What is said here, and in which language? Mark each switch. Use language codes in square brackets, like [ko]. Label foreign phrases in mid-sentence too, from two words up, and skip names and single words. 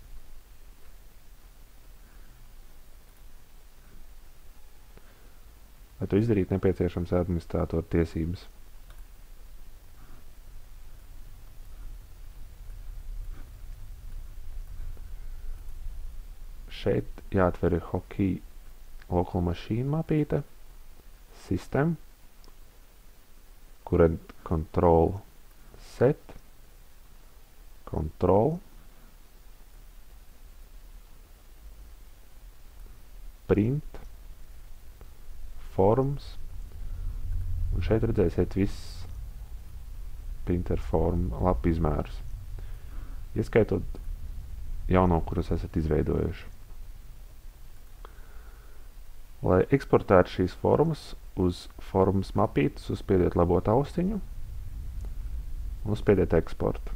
[lv] Lai to izdarīt, nepieciešams administrātora tiesības. Šeit jāatver ir [en] Hockey Local Machine [lv] mapīte, System, Current Control Set, Control, Print, Forms, un šeit redzēsiet viss [en] printer form [lv] lapu izmērus, ieskaitot jauno, kurus esat izveidojuši. Lai eksportētu šīs formas uz formas mapītes, uzspiediet labo taustiņu un uzspiediet eksportu.